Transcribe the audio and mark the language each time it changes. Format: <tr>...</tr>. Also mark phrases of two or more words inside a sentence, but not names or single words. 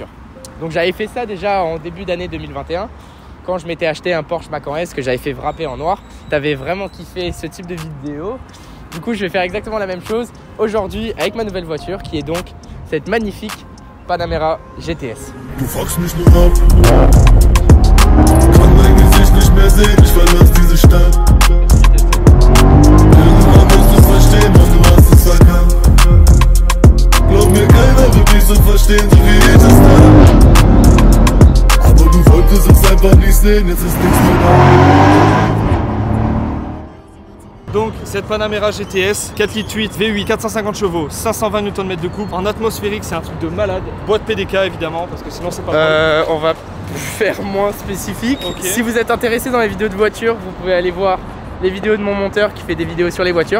<fr>Donc j'avais fait ça déjà en début d'année 2021 quand je m'étais acheté un Porsche Macan S que j'avais fait wrapper en noir. T'avais vraiment kiffé ce type de vidéo. Du coup, je vais faire exactement la même chose aujourd'hui avec ma nouvelle voiture qui est donc cette magnifique Panamera GTS.</fr> <de>Du fuckst mich nur ab. Kann mein Gesicht nicht mehr sehen, ich verlass diese Stadt. Irgendwann wirst du's verstehen, doch du hast es verkannt. Glaub mir, keiner wird mich so verstehen, so wie ich es kann. Aber du wolltest es einfach nicht sehen, jetzt ist nichts mehr da.</de> <fr>Donc cette Panamera GTS 4 litres 8 V8 450 chevaux 520 Nm de couple en atmosphérique, c'est un truc de malade. Boîte PDK évidemment parce que sinon c'est pas On va faire moins spécifique. Okay. Si vous êtes intéressé dans les vidéos de voitures, vous pouvez aller voir les vidéos de mon monteur qui fait des vidéos sur les voitures.</fr>